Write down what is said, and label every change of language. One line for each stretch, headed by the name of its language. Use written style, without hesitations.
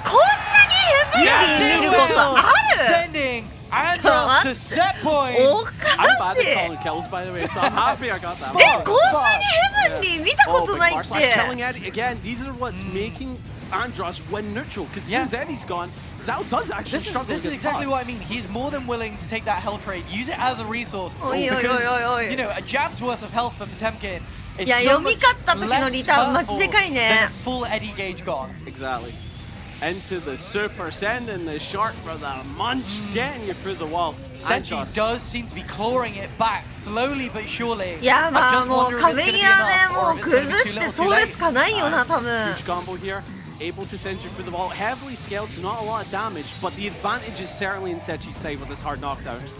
Japanese: こんなにヘブンリー見ることある？
English: Sending Andros to set point.
Japanese: おかしい。
English: calling kills, by the way, so I'm happy I got that.
Japanese: こんなにヘブンリー見たことないって。
English: Killing Eddie again. These are what's making Andros win neutral. Because since Eddie's gone, Zhao does actually struggle. This is exactly what I mean. He's more than willing to take that hell trade, use it as a resource. Because you know, a jab's worth of health for Potemkin is so much less powerful than a full Eddie gauge gone. Exactly. Into the super, sending the shark for the munch, getting you through the wall. Sechi does seem to be clawing it back slowly but surely.
Japanese: いやまあもう壁際でもう崩して通るしかないよな多分。
English: Huge combo here, able to send you through the wall, heavily scaled, so not a lot of damage, but the advantage is certainly in Sechi's side with this hard knockdown.